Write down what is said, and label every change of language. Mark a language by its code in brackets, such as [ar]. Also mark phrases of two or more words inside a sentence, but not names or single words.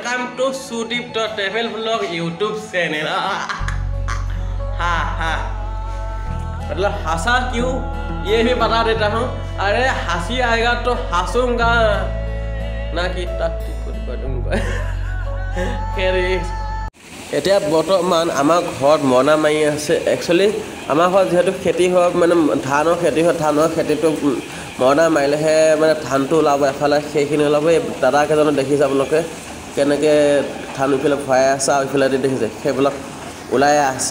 [en] to Sudeep travel vlog YouTube channel. [hi] मतलब हंसा क्यों ये भी बता देता हूँ। अरे हंसी आएगा तो हंसूंगा ना कि [as] এতিয়া বৰ্তমান আমাৰ ঘৰত মৰণা মাৰি আছে। একচুৱেলি আমাৰ ঘৰত যিহেতু খেতি হয় মানে ধানৰ খেতি হয়, ধানৰ খেতিটো মৰণা মাৰিলেহে মানে ধানটো ওলাব, এফালে সেইখিনি ওলাব। এই দাদাকেইজনক দেখিছে আপোনালোকে কেনেকৈ ধান ইফালে ভৰাই আছে আৰু ইফালে দেখিছে সেইবিলাক ওলাই আছে।